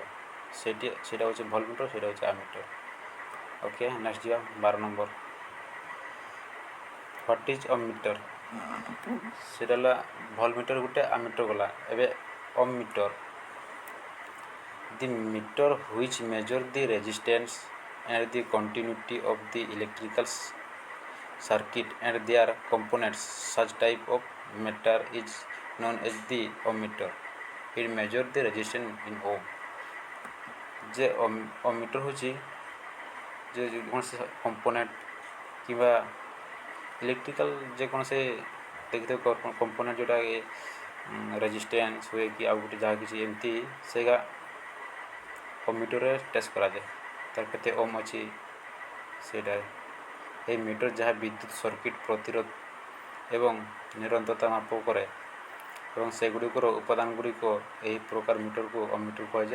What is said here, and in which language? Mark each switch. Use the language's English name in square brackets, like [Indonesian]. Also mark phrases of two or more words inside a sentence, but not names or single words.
[Odia] ସେଇଟା ହେଉଛି ଭଲ୍ଟମିଟର, ସେଇଟା ହେଉଛି ଆମିଟର। ଓକେ, ନେକ୍ସଟ ଯିବା 12 ନମ୍ବର। [English] what is ammeter? [Odia] ସେଇଟା ହେଲା ଭଲ୍ଟମିଟର ଗୋଟେ, ଆମିଟର ଗଲା, ଏବେ ଅମିଟର। [English] the meter which measure the resistance and the continuity of the electrical circuit and their components. Such type of meter is known as the ohmmeter. It measures the resistance in ohm. [Odia] जे ohmmeter ହେଉଛି ଯେ ଯେକୌଣସି କମ୍ପୋନେଣ୍ଟ କିମ୍ବା ଇଲେକ୍ଟ୍ରିକାଲ ଯେକୌଣସି ଦେଖିଥିବେ କମ୍ପୋନେଣ୍ଟ ଯେଉଁଟା ରେଜିଷ୍ଟାନ୍ସ ହୁଏ କି ଆଉ ଗୋଟେ ଯାହା କିଛି ଏମିତି, ସେଇଟା ohmmeterରେ ଟେଷ୍ଟ କରାଯାଏ। ତାର କେତେ ଓମ୍ ଅଛି ସେଇଟା। ଏହି ମିଟର ଯାହା ବିଦ୍ୟୁତ ସର୍କିଟ ପ୍ରତିରୋଧ ଏବଂ ନିରନ୍ତରତା ମାପ କରେ ଏବଂ ସେଗୁଡ଼ିକର ଉପାଦାନଗୁଡ଼ିକ ଏହି ପ୍ରକାର ମିଟରକୁ ohmmeter କୁହାଯାଏ।